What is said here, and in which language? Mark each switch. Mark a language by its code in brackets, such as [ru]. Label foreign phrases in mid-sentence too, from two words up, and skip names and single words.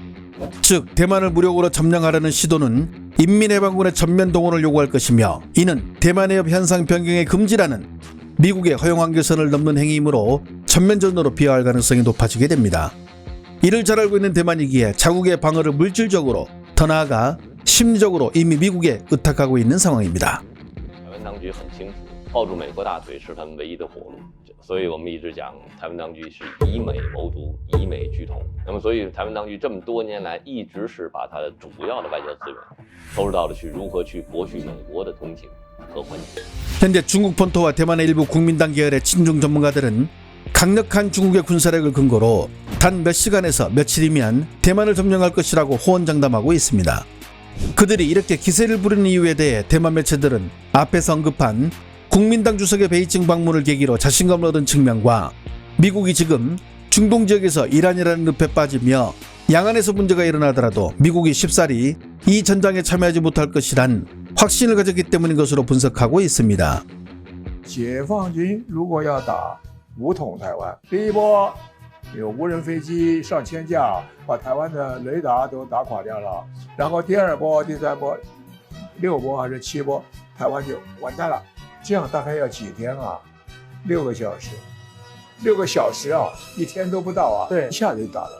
[ko] 즉, 대만을 무력으로 점령하려는 시도는 인민해방군의 전면 동원을 요구할 것이며 이는 대만해협 현상 변경의 금지라는 미국의 허용 한계선을 넘는 행위이므로 전면전으로 비화할 가능성이 높아지게 됩니다. 이를 잘 알고 있는 대만이기에 자국의 방어를 물질적으로, 더 나아가 심리적으로 이미 미국에 의탁하고 있는 상황입니다. [zh] 台湾当局很清楚，抱住美国大腿是他们唯一的活路，所以我们一直讲台湾当局是以美谋独，以美拒统。那么，所以台湾当局这么多年来一直是把它的主要的外交资源投入到了去如何去博取美国的同情和欢迎。 [ko] 현재 중국 본토와 대만의 일부 국민당 계열의 친중 전문가들은 강력한 중국의 군사력을 근거로 단 몇 시간에서 며칠이면 대만을 점령할 것이라고 호언장담하고 있습니다. 그들이 이렇게 기세를 부리는 이유에 대해 대만 매체들은 앞에서 언급한 국민당 주석의 베이징 방문을 계기로 자신감을 얻은 측면과 미국이 지금 중동 지역에서 이란이라는 늪에 빠지며 양안에서 문제가 일어나더라도 미국이 쉽사리 이 전장에 참여하지 못할 것이란 확신을 가졌기 때문인 것으로 분석하고 있습니다. [zh] 解放军如果要打武统台湾，第一波有无人飞机上千架，把台湾的雷达都打垮掉了。然后第二波、第三波、6波还是7波，台湾就完蛋了。这样大概要几天啊？6个小时，6个小时啊，一天都不到啊，对，一下就打了。